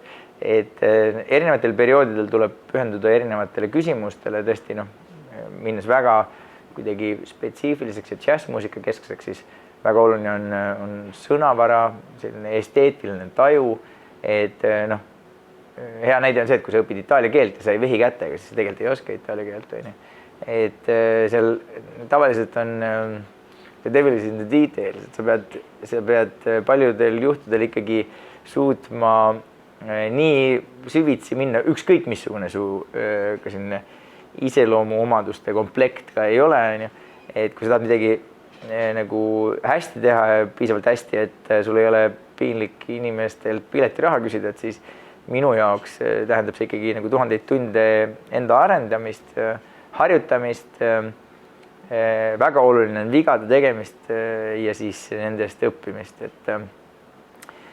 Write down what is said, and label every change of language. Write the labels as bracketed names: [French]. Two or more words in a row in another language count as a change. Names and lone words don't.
[Estonian] Et erinevatel perioodidel tuleb pühenduda erinevatele küsimustele, tõesti minnes väga kuidagi spetsiifiliseks ja džässmuusika keskseks, siis väga oluline on sõnavara, selline esteetiline taju, et hea näide on see, et kui sa õpid itaalia keelt ja sa ei vehi kätega, siis sa tegelikult ei oska itaalia keelt. Et seal tavaliselt on [English] the devil is in the details, [Estonian] et sa pead paljudel juhtudel ikkagi suutma nii süvitsi minna, ükskõik missugune su ka selline iseloomu omaduste komplekt ka ei ole. Et kui sa tahad midagi nagu hästi teha ja piisavalt hästi, et sul ei ole piinlik inimestelt piletiraha küsida, et siis minu jaoks tähendab see ikkagi nagu 1000 tunde enda arendamist, harjutamist, väga oluline on vigade tegemist ja siis nendest õppimist.